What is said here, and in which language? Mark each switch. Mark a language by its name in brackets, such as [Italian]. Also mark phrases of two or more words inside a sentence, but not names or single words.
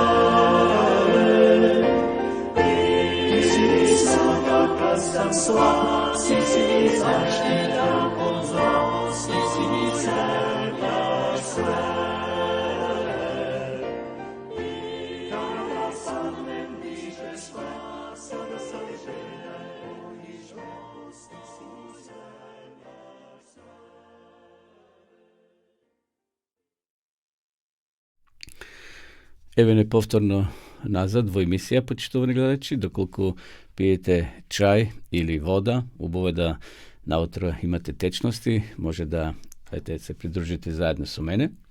[Serbian] Ti si mi snaga kad sam slab, ti si mi zaštita od zla, ti si mi sve, baš sve. I kada sam ne dižeš spas, kada sam žedan, voliš me, ti si mi sve, baš sve. [Macedonian] Еве не повторно назад во емисија, почитувани гледачи, доколку пиете чај или вода, убаво е да наутро имате течности, може да се придружите заедно со мене.